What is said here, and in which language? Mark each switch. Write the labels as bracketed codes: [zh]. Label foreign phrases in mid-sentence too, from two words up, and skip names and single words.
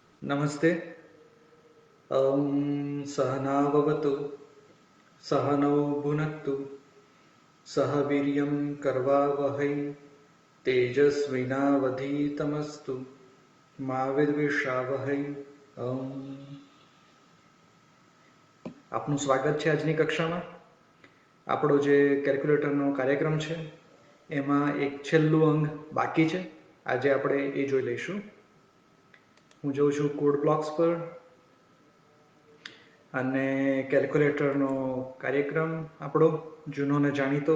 [sa] नमस्ते। सहनाववतु सहनौ भुनक्तु सह वीर्यं करवावहै तेजस्विनावधीतमस्तु मा विद्विषावहै। [gu] આપનું સ્વાગત છે આજની કક્ષામાં. આપણો જે કેલ્ક્યુલેટરનો કાર્યક્રમ છે એમાં એક છેલ્લું અંગ બાકી છે. આજે આપણે એ જોઈ લઈશું. હું જોઉં છું કોડ બ્લોક્સ પર અને કેલ્ક્યુલેટરનો કાર્યક્રમ આપણો જૂનો ને જાણીતો.